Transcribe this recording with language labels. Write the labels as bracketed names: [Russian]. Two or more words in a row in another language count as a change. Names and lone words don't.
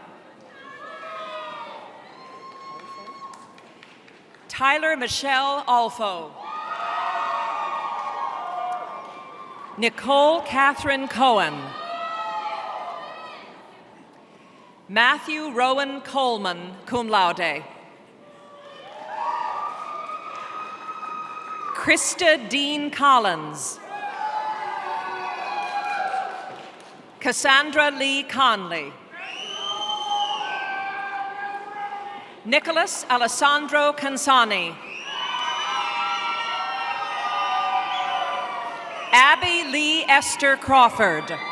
[English] Tyler Michelle Alfo. Nicole Catherine Cohen. Matthew Rowan Coleman, [Latin] cum laude. [English] Krista Dean Collins. Cassandra Lee Conley. Nicholas Alessandro Cansani. Abby Lee Esther Crawford.